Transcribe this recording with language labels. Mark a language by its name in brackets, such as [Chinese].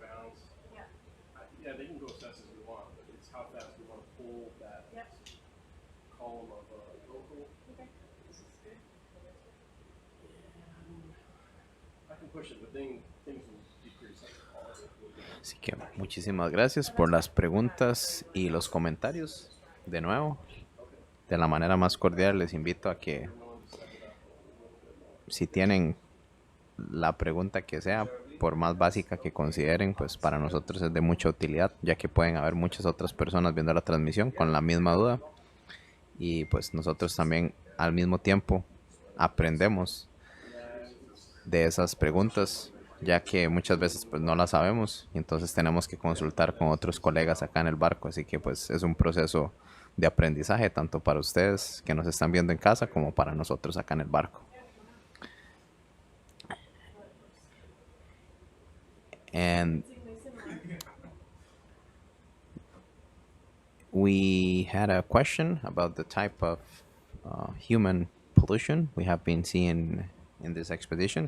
[English] bounce. Yeah. Yeah, they can go as fast as we want, but it's how fast we want to pull that Yep. column of vocal. Okay. This is good. I can push it, but then things will decrease like the quality. [Spanish] Así que muchísimas gracias por las preguntas y los comentarios. De nuevo, de la manera más cordial les invito a que si tienen la pregunta que sea, por más básica que consideren, pues para nosotros es de mucha utilidad, ya que pueden haber muchas otras personas viendo la transmisión con la misma duda. Y pues nosotros también al mismo tiempo aprendemos de esas preguntas, ya que muchas veces pues no las sabemos y entonces tenemos que consultar con otros colegas acá en el barco, así que pues es un proceso de aprendizaje tanto para ustedes que nos están viendo en casa como para nosotros acá en el barco. [English] And we had a question about the type of human pollution we have been seeing in this expedition.